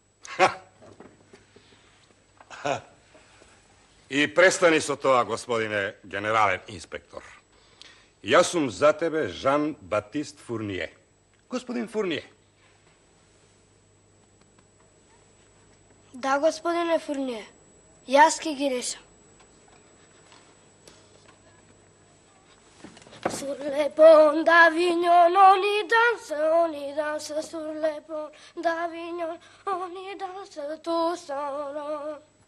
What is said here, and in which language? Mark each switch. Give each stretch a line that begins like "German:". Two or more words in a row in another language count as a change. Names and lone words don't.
Macedonian: И престани со тоа, господине генерален инспектор. Јас сум за тебе Жан Батист Фурние. Господин Фурние. Да, господине Фурние. Јас ќе ги решам.
French: Sur le pont d'Avignon, on y danse sur le pont d'Avignon, on y danse tous en rond.